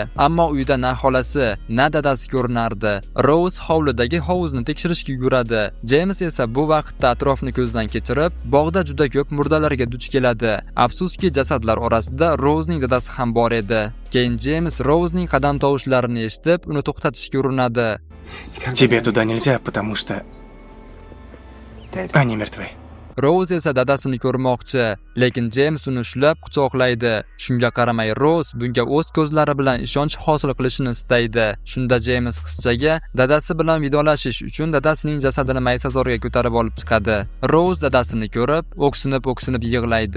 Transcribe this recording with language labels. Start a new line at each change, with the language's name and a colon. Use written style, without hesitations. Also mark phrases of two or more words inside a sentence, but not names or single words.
Uzbek: Ammo uyda na xolasi, na dadasi ko'rinardi. Rose hovlidagi hovuzni tekshirishga yuguradi. James esa bu vaqtda atrofni ko'zdan kechirib, bog'da juda ko'p murdalarga duch keladi. Afsuski, jasadlar orasida Rose'ning dadasi ham bor edi. Keyin James Rose'ning qadam tovushlarini eshitib, uni to'xtatishga urinadi.
Russian: Тебе туда нельзя, потому что они мертвы.
Uzbek: Rose esa dadasini ko'rmoqchi, lekin James uni ushlab quchoqlaydi. Shunga qaramay Rose bunga o'z ko'zlari bilan ishonch hosil qilishni istaydi. Shunda James qizchaga dadasi bilan vidolashish uchun dadasining jasadini maysazorga ko'tarib olib chiqadi. Rose dadasini ko'rib, o'ksinib yig'laydi.